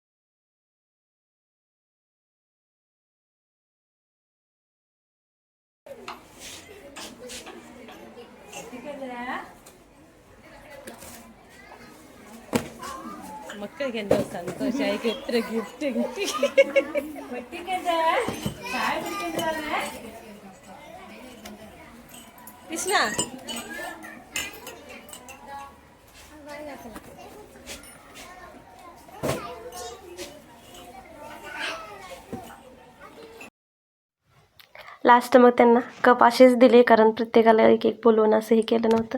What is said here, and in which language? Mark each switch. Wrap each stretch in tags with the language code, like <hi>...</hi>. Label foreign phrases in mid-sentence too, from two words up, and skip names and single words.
<ml>മക്കൾക്ക് എന്തോ സന്തോഷമായി, എത്ര ഗിഫ്റ്റ് കിട്ടി. പൊട്ടിക്കണ്ടേ, ചായ കുടിക്കണ്ടേ.</ml> <mr>കൃഷ്ണ लास्ट मग त्यांना कप असेच दिले, कारण प्रत्येकाला एक एक बोलवून असं हे केलं नव्हतं.</mr>